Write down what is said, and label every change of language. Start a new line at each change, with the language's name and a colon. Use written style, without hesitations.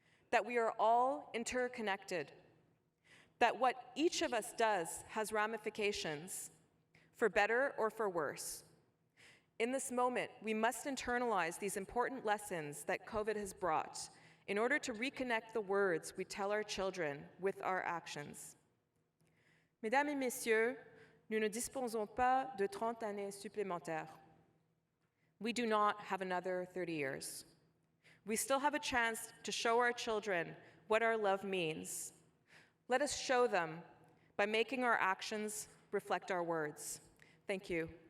English: That we are all interconnected. That what each of us does has ramifications, for better or for worse. In this moment, we must internalize these important lessons that COVID has brought in order to reconnect the words we tell our children with our actions.
French: Mesdames et messieurs, nous ne disposons pas de 30 années supplémentaires.
English: We do not have another 30 years. We still have a chance to show our children what our love means. Let us show them by making our actions reflect our words. Thank you.